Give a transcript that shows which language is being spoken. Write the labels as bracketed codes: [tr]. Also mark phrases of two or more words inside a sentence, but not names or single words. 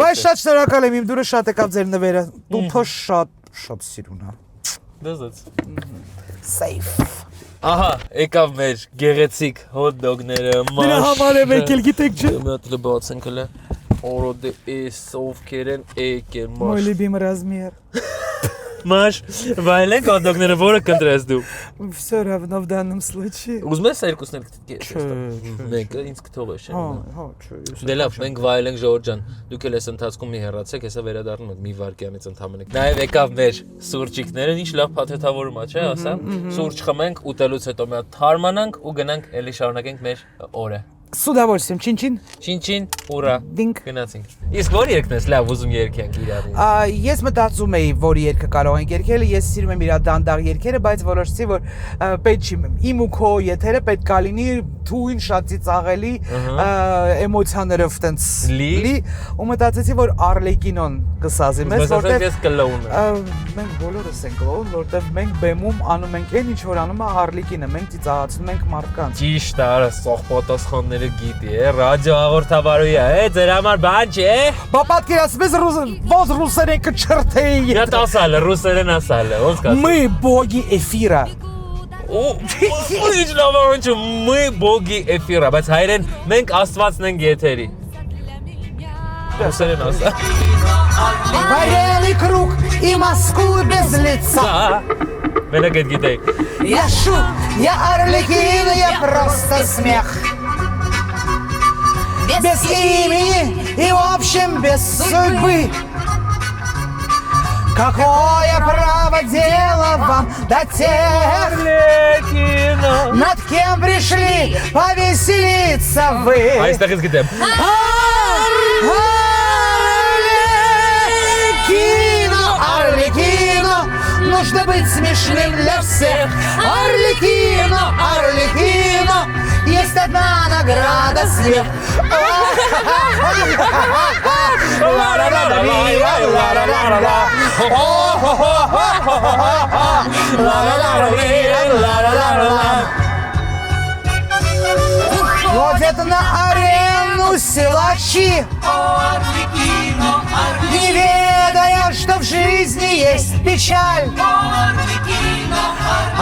[hy] Բայց շատ շնորհակալ եմ, իմ դուրը շատ եկավ ձեր նվերը։ Տուփը շատ սիրուն է։ Դզած։ Safe։ Ահա, եկավ մեր գեղեցիկ [en] hot dog- [hy] ները, Դրա համար եմ եկել, գիտեք չէ։ Մի հատ բացենք հələ։ Օրոդե ովքեր են եկել մաշ։ [ru] Мой любимый размер։ [hy] Մաշ, վայելենք [en] hot dog- [hy] ները, որը կընտրես դու։ [ru] Всё равно в данном случае։ [hy] Ուզում ես երկուսն էլ մեկը ինձ կթողես։ Հա, չէ։ Դե լավ, մենք վայելենք Ժորժ ջան։ Դուք էլ այս ընթացքում մի հեռացեք, հեսա վերադառնում եք մի վայրկյանից ընդհանրապես։ Նաև եկավ մեր սուրճիկները, ինչ լավ փաթեթավորում է, չէ՞, ասա։ Սուրճ խմենք, ուտելուց հետո մի հատ թարմանանք ու գնանք էլի շարունակենք մեր օրը։ [ru] С удовольствием, чин-чин։ [hy] Չին-չին, ուրա։ Դինք։ Գնացինք։ Իսկ որ երկն ես լավ ուզում երգենք իրարին։ Ես մտածում էի, որ երգը կարող ենք երգել, ես սիրում եմ իր դանդաղ երգերը, բայց որոշեցի, որ պետք չի իմ ու քո եթերը պետք է լինի թույն շատ ծիծաղելի, էմոցիաներով տենց լի, ու մտածեցի, որ Արլեկինոն կսազի մեզ, որտեղ ես կլոուն եմ։ Մենք բոլորս ենք կլոուն, որտեղ մենք բեմում անում ենք այն ինչ որ անում է Արլեկինը, մենք ծիծաղացնում ենք մարդկանց։ Ճիշտ է, արա սող պատասխանները գիտի, ռադիո հաղորդավարուհի է, ձեր համար բան չէ։ Բա պատկերացնես ոնց ռուսերեն կչրթեի։ Ես ասալ, ռուսերեն ասալ, ոնց կասել։ [ru] Мы боги эфира։ [hy] Ինչ լավ է, [ru] мы боги эфира, [hy] բայց հայերեն մենք աստվածն ենք եթերի։ Ռուսերեն ասա։ [ru] Варенный круг и Москву без лица. [hy] Մենակ այդ գիտեի։ [ru] Я шут, я Арлекин, я просто смех. Без имени и в общем без судьбы. Какое право дело вам до тех, над кем пришли повеселиться вы? [hy] Այստեղից գիտեմ։ [ru] Арлекино, нужно быть смешным для всех. Арлекино, Арлекино, есть одна награда смех. Ходят на арену силачи, не ведая, что в жизни есть печаль.